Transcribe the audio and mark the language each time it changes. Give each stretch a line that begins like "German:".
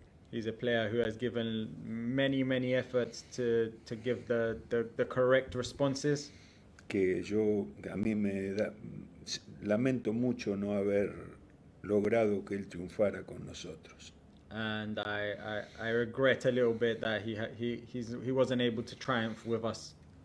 English: He's a player who has given many efforts to give the correct responses.
Spanish: Que a mí lamento mucho no haber logrado que él triunfara con nosotros.
English: And I regret a little bit that he wasn't able to triumph with us.